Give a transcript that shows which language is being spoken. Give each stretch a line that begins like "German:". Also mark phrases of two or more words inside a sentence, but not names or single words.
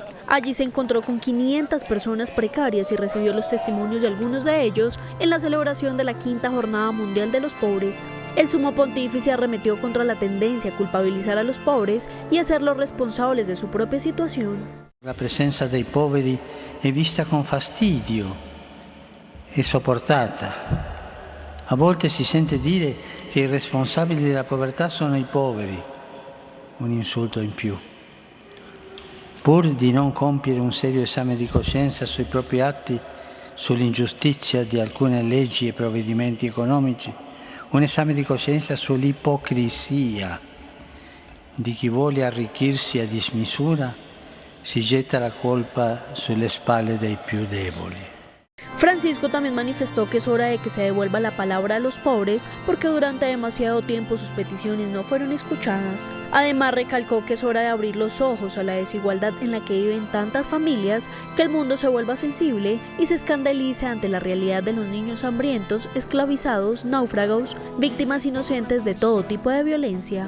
Spanish: Allí se encontró con 500 personas precarias y recibió los testimonios de algunos de ellos en la celebración de la 5ª Jornada Mundial de los Pobres. El sumo pontífice arremetió contra la tendencia a culpabilizar a los pobres y hacerlos responsables de su propia situación.
Italian: La presencia dei poveri è vista con fastidio e sopportata. A volte si sente dire che i responsabili della povertà sono i poveri, un insulto in più. Pur di non compiere un serio esame di coscienza sui propri atti, sull'ingiustizia di alcune leggi e provvedimenti economici, un esame di coscienza sull'ipocrisia di chi vuole arricchirsi a dismisura, si getta la colpa sulle spalle dei più deboli.
Spanish: Francisco también manifestó que es hora de que se devuelva la palabra a los pobres porque durante demasiado tiempo sus peticiones no fueron escuchadas. Además, recalcó que es hora de abrir los ojos a la desigualdad en la que viven tantas familias, que el mundo se vuelva sensible y se escandalice ante la realidad de los niños hambrientos, esclavizados, náufragos, víctimas inocentes de todo tipo de violencia.